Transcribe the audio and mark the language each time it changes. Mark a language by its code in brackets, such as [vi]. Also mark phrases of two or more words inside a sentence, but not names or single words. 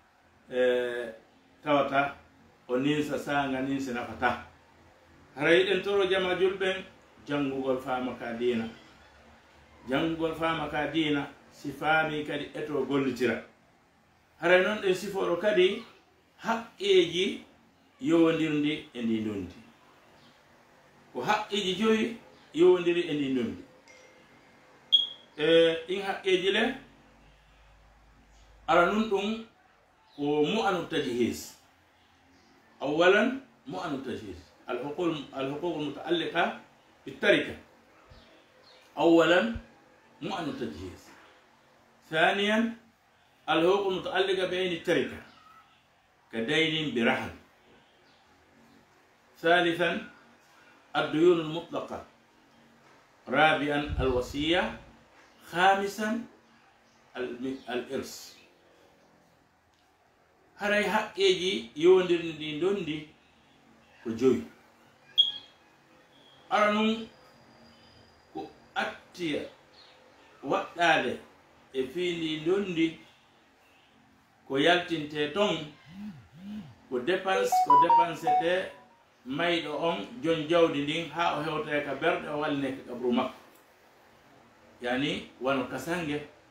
[ff] tawata o ninsa sanga ninsi nafata haray ɗen toro jama julɓen janngugol faama ka diina janngugol faama ka diina si faami kadi eto gollitira haray noon ɗen sifoɗo kadi haqqeji yowodirndi e ndi ndundi ko haqqeji joyi yowodiri e ndi ndundi ɗin haqqeji le ara nun ɗum ko [ar] مؤن التجهيز أولا مؤن التجهيز الحقوق المتعلقة بالتركة أولا مؤن التجهيز ثانيا الحقوق المتعلقة بين التركة كدين برهن. ثالثا الديون المطلقة. رابعا الوصية. خامسا الإرث. [ff] haray haqqeji yowdirni ɗi dondi ko joyi. ara nun ko attiya waɗɗade e fiindi dondi ko yaltinte ton ko dépensete mayɗo on jon jawdi ndin ha o hewta ka berɗe o walline ka kabru makko, yani wano kasange,